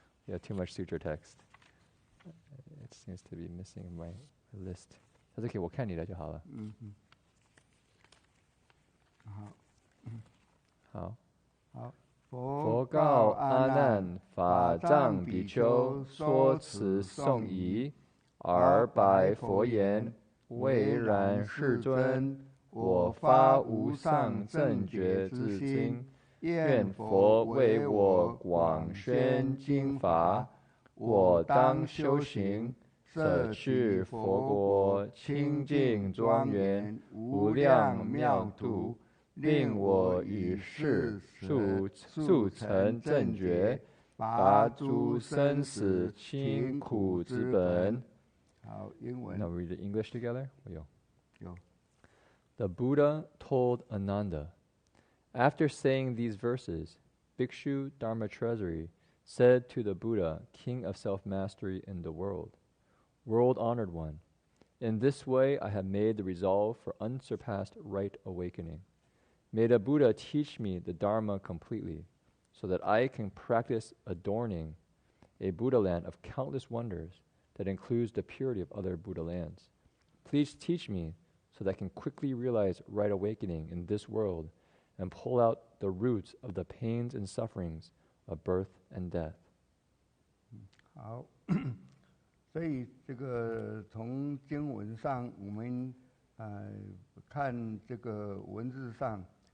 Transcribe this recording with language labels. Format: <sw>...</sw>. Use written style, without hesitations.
<en>You have too much sutra text. It seems to be missing my list. That's okay.</en> <zh>我看你的就好了。好。佛告阿难，法藏比丘说辞颂仪，而白佛言：唯然，世尊，我发无上正觉之心，愿佛为我广宣经法，我当修行，摄去佛国清净庄严，无量妙土。令我以是速成正觉，拔诸生死勤苦之本。好，英文。</zh> <en>Now read the English together.</en> <zh>有。</zh> <en>The Buddha told Ananda, after saying these verses, Bhikshu Dharma Treasury said to the Buddha, King of self-mastery in the world, World-honored one, in this way I have made the resolve for unsurpassed right awakening. May the Buddha teach me the Dharma completely, so that I can practice adorning a Buddha land of countless wonders that includes the purity of other Buddha lands. Please teach me so that I can quickly realize right awakening in this world and pull out the roots of the pains and sufferings of birth and death.</en> <zh>好，所以这个从经文上，我们看这个文字上。</zh>